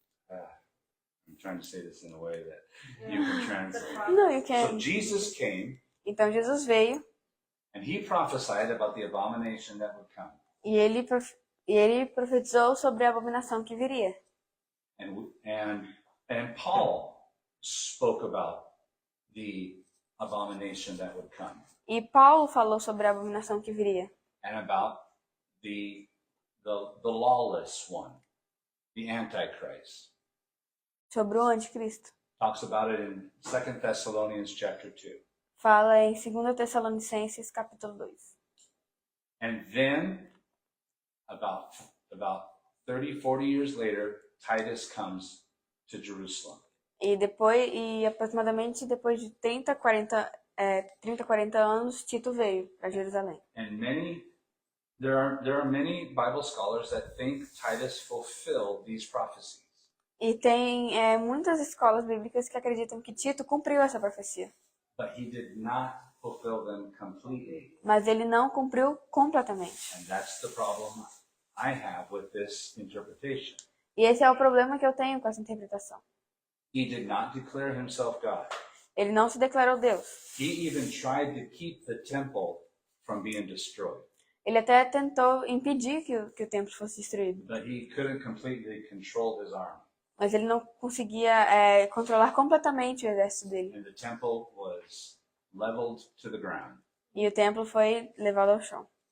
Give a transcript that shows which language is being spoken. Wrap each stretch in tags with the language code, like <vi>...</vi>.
<en>I'm trying to say this in a way that you can translate. Não, you So can. Jesus came</en> <pt>Então Jesus veio</pt> <en>and he prophesied about the abomination that would come.</en> <pt>e ele profetizou sobre a abominação que viria.</pt> <en>And Paul spoke about the abomination that would come</en> <pt>E Paulo falou sobre a abominação que viria.</pt> <en>and about the lawless one, the Antichrist.</en> <pt>Sobre o anticristo.</pt> <en>Talks about it in 2 Thessalonians chapter 2.</en> <pt>Fala em 2 Tessalonicenses capítulo 2.</pt> <en>And then about 30, 40 years later, Titus comes to Jerusalem.</en> <pt>E aproximadamente depois de 30, 40 anos, Tito veio para Jerusalém.</pt> <en>And there are many Bible scholars that think Titus fulfilled these prophecies.</en> <pt>E tem muitas escolas bíblicas que acreditam que Tito cumpriu essa profecia.</pt> <en>But he did not fulfill them completely.</en> <pt>Mas ele não cumpriu completamente.</pt> <en>And that's the problem I have with this interpretation.</en> <pt>E esse é o problema que eu tenho com essa interpretação.</pt> <en>He did not declare himself God.</en> <pt>Ele não se declarou Deus.</pt> <en>He even tried to keep the temple from being destroyed.</en> <pt>Ele até tentou impedir que o templo fosse destruído.</pt> <en>But he couldn't completely control his army.</en> <pt>Mas ele não conseguia controlar completamente o exército dele.</pt> <en>And the temple was leveled to the ground.</en> <pt>E o templo foi levado ao chão.</pt>